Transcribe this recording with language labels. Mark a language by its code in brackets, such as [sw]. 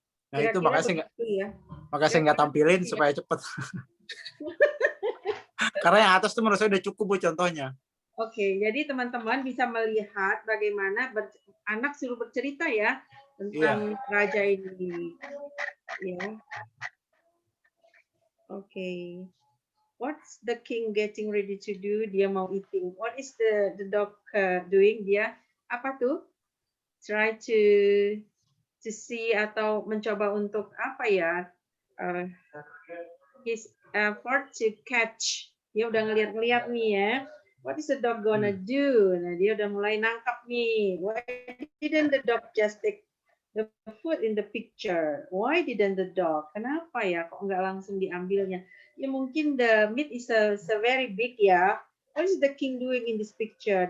[id] Nah itu makanya saya nggak tampilin ya. supaya cepet. Karena yang atas tuh menurut saya udah cukup, Bu, contohnya. Oke, jadi teman-teman bisa melihat bagaimana anak suruh bercerita ya tentang raja ini. Ya. Oke. [en] What's the king getting ready to do? [id] Dia mau [en] eating. What is the dog doing? [id] Dia apa tuh? [en] Try to see [id] atau mencoba untuk apa ya? [en] His effort to catch. [id] Dia udah ngeliat-ngeliat nih ya. [en] What is the dog gonna do? [id] Nah, dia udah mulai nangkap nih. [en] Why didn't the dog just take the food in the picture? Why didn't the dog? [id] Kenapa ya kok nggak langsung diambilnya? Ya mungkin [en] the meat is a very big ya. What is the king doing in this picture?